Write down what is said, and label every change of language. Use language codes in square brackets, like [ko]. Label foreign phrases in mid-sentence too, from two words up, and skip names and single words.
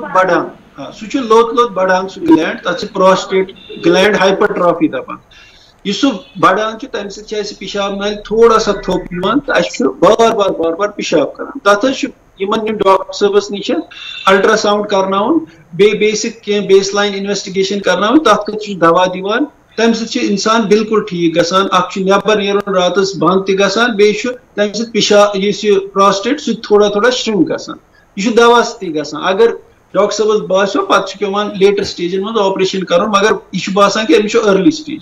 [ks] بڑان سُہ گلینڈ تتھ چھِ [en] prostate gland hypertrophy [ks] دپان یہِ سُہ بڑان چھُ تمہِ سۭتۍ چھِ اَسہِ پِشاب نالہِ [ur] تھوڑا سا [ks] تھوٚپ یِوان تہٕ اَسہِ چھُ بار بار پِشاب کران تتھ حظ چھُ ڈاکٹر صٲبس نش [en] ultra sound [ks] کرناون بیسک کی [en] base line investigation [ks] کرناون تر خطر دوا دیوان تمہ سۭتۍ انسان بالکل ٹھیک گژھان اکھ نٮ۪بر نیرُن راتس بند تہِ گژھان بیٚیہِ تمہ سۭتۍ پشاب یُس یہِ پراسٹیٹ سُہ [ur] تھوڑا تھوڑا [ks] شرنک گژھان یہ دوا سۭتی گژھان اگر ڈاکٹر صٲبس باسیو پتہٕ پیوان لیٹر سٹیجن منٛز آپریشن کرُن مگر یہ باسان کہ أمِس چھُ [en] early stage.